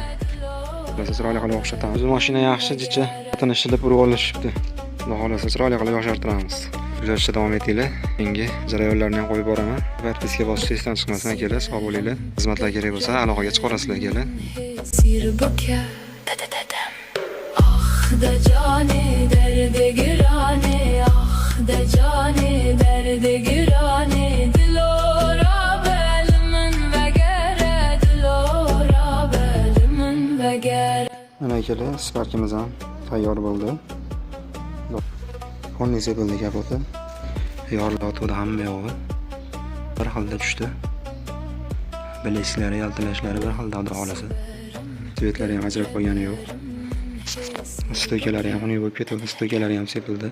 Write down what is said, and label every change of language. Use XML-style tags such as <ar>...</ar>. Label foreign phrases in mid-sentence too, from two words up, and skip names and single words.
<uz>Biz chiroyli qilib o'xshatamiz. Mashina yaxshi, jicha xotini ishilib urib olishibdi. Xudo xolasa chiroyli qilib yoshartiramiz. Kuzatishda davom etinglar. Menga jarayonlarni ham qo'yib boraman. Podpiska bosishda esdan chiqmasin akalar, sog' bo'linglar. Xizmatlar kerak bo'lsa aloqaga chiqarasizlar akalar.</uz> <ku>Ah da jane derde girane, ah da jane derde girane, dilora belmen ve gere, dilora belmen ve gere.</ku> <uz>Mana akalar, sparkimiz ham tayyor bo'ldi. Qonli sepildi kapoti. Yorilotdi hamma yog'i. Bir xilda tushdi. Bileklari, yaltilashlari bir xilda xudo xolasa. Svetlari ham ajrab qo'ygani yo'q. Stoykalari ham uni bo'lib ketdi, stoykalari ham sepildi.</uz>